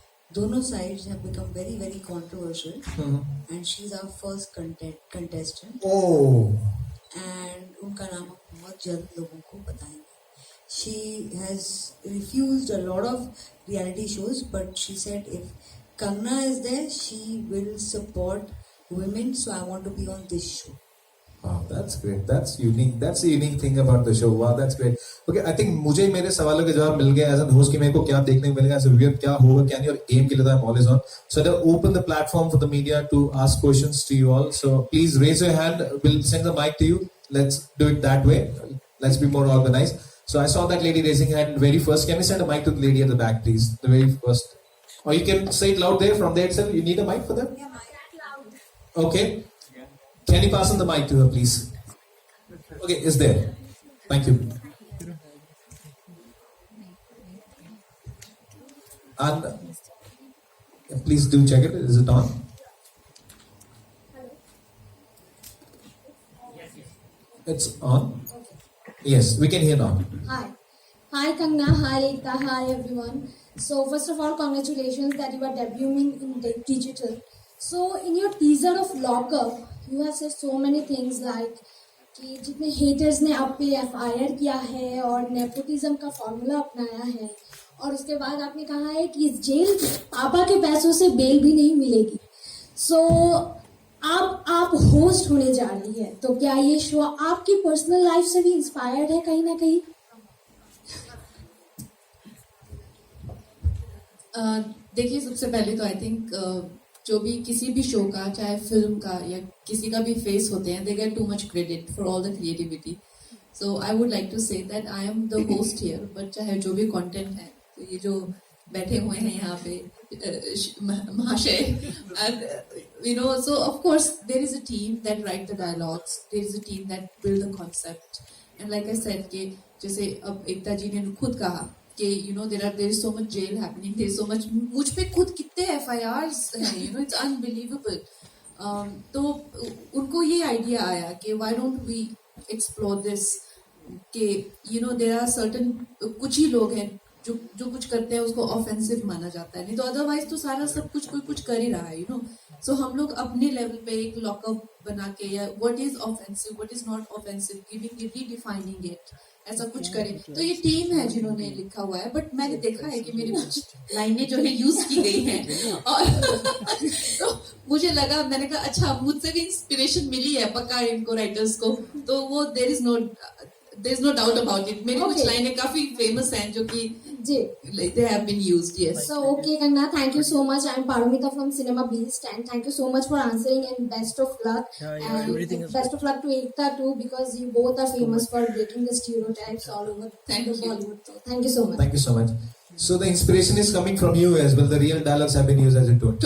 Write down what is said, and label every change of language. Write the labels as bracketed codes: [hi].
[en] दोनों sides have become very very controversial and she is our first contestant. Oh, [hi] and उनका नाम हम बहुत जल्द लोगों को बताएंगे. [en] She has refused a lot of reality shows, but she said if Kangna is there, she will support women. So I want to be on this show. wow, that's great. That's unique. That's the unique thing about the show. Wow, that's great. Okay, I think [hi] मुझे मेरे सवालों के जवाब मिल गए. [en] As a host, [hi] कि मेरे को क्या देखने को मिलेगा, [en] as a viewer [hi] क्या होगा क्या नहीं, और game के लिए [en] I'm always on. So I open the platform for the media to ask questions to you all. So please raise your hand. We'll send the mic to you. Let's do it that way. Let's be more organized. So I saw that lady raising her hand very first. Can we send a mic to the lady at the back, please? The very first. Or you can say it loud there from there itself. You need a mic for that? Yeah, mic loud. Okay. Can you pass on the mic to her, please? Okay, it's there. Thank you. And please do check it. Is it on? It's on. Yes, we can hear now. Hi. Hi Kangna, hi Ekta, hi everyone. So first of all, congratulations that you are debuting in digital. So in your teaser of Lockup, you have said so many things like [hi] कि जितने haters ने आप पे FIR किया है और nepotism का formula अपनाया है, और उसके बाद आपने कहा है कि इस जेल पापा के पैसों से बेल भी नहीं मिलेगी. So आप होस्ट होने जा रही है, तो क्या ये शो आपकी पर्सनल लाइफ से भी इंस्पायर्ड है कहीं ना कहीं? देखिए, सबसे पहले तो आई थिंक जो भी किसी भी शो का, चाहे फिल्म का या किसी का भी फेस होते हैं, [en] They get too much credit for all the creativity. So I would like to say that I am the host here, but [hi] चाहे जो भी कंटेंट है, तो ये जो बैठे हुए हैं यहाँ पे महाशय, [en] and so of course there is a team that write the dialogues, there is a team that build the concept, and like I said [hi] कि जैसे अब एकता जी ने खुद कहा कि [en] there is so much jail happening, there is so much, [hi] मुझ पे खुद कितने FIRs हैं, [en] it's unbelievable. [hi] तो उनको ये आइडिया आया कि [en] why don't we explore this, [hi] कि [en] there are certain, [hi] कुछ ही लोग हैं जो कुछ करते हैं उसको ऑफेंसिव माना जाता है, नहीं तो अदरवाइज तो सारा सब कुछ कोई कुछ कर ही रहा है, सो हम लोग अपने लेवल पे एक लॉकअप बना के, या [en] what is offensive, what is not offensive, giving it, redefining it, [hi] ऐसा कुछ करें. तो ये टीम है जिन्होंने लिखा हुआ है, बट मैंने देखा है कि मेरी कुछ लाइनें जो है यूज की गई हैं, और तो मुझे लगा, मैंने कहा अच्छा मुझसे भी इंस्पिरेशन मिली है पक्का इनको राइटर्स को, तो वो [en] There is no doubt about it. [hi] मेरी कुछ लाइनें काफी फेमस हैं जो कि [en] they have been used. Yes. So okay, Kangna, thank you so much. I'm Paromita from Cinema Beast, and thank you so much for answering. And best of luck. And best of luck to Ekta too, because you both are famous for breaking the stereotypes all over Thank you. Bollywood. So thank you so much. Thank you so much. So the inspiration is coming from you as well. The real dialogues have been used as a tool.